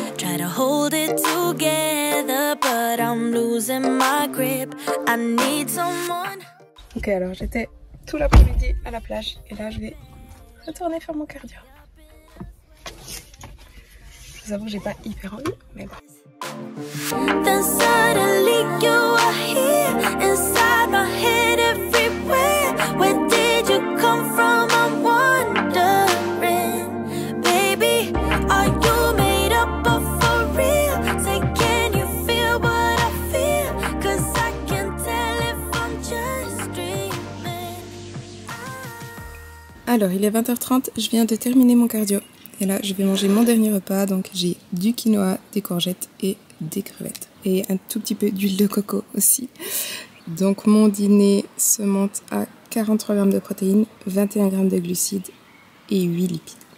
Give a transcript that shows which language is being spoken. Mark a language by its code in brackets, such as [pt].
[en] Try to hold it together, but I'm losing my grip. I need someone. [fr] Ok, alors j'étais tout l'après-midi à la plage et là je vais retourner faire mon cardio. Je vous avoue, j'ai pas hyper envie, mais bon. [en] Then suddenly you are here inside my head everywhere. Where did you come from? I'm wondering, baby, are you made up of for real? Say, can you feel what I feel? 'Cause I can tell if I'm just dreaming. [fr] Alors, il est 20h30, je viens de terminer mon cardio. Et là, je vais manger mon dernier repas. Donc, j'ai du quinoa, des courgettes et des crevettes. Et un tout petit peu d'huile de coco aussi. Donc, mon dîner se monte à 43 grammes de protéines, 21 grammes de glucides et 8 lipides.